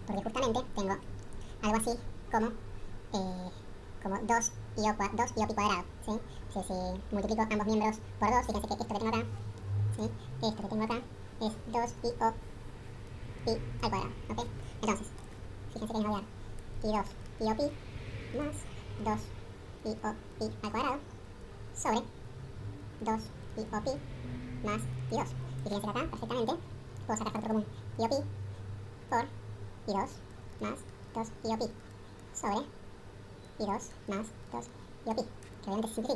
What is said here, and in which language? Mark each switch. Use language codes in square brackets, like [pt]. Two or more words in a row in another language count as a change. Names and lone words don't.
[es] Porque justamente tengo algo así como 2 i o pi cuadrado, ¿sí? Si multiplico ambos miembros por 2, fíjense que esto que tengo acá, ¿sí? Esto que tengo acá es 2 i o pi al cuadrado, ¿ok? Entonces, fíjense que nos va a dar i2 i o pi más 2 i o pi al cuadrado sobre 2 i o pi más i2. Y fíjense que acá, perfectamente, puedo sacar factor común i o pi por i2 más 2 i o pi sobre i2 más 2 i o pi, que obviamente se simplifica.